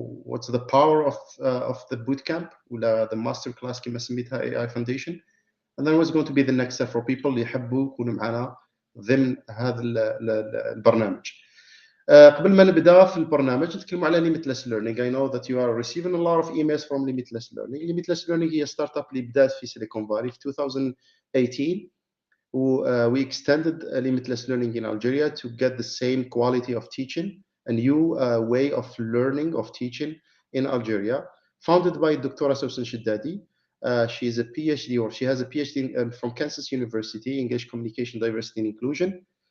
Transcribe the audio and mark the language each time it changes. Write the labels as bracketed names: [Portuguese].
[English] What's the power of the boot camp [Arabic] ولا [English] the master class [Arabic] كما سميتها [English] AI Foundation. And then what's going to be the next step for people [Arabic] اللي يحبوا يكونوا معنا ضمن هذا البرنامج. قبل ما نبدا في البرنامج نتكلموا على ليميتلاس ليرنينغ. [English] I know that you are receiving a lot of emails from limitless learning. [Arabic] limitless learning هي ستارت اب اللي بدات في سيليكون فالي في 2018. [English] We extended limitless learning in Algeria to get the same quality of teaching, a new way of learning, of teaching in Algeria. Founded by Dr. Sawsan Shiddadi. She is a PhD, or she has a PhD from Kansas University, English Communication, Diversity and Inclusion.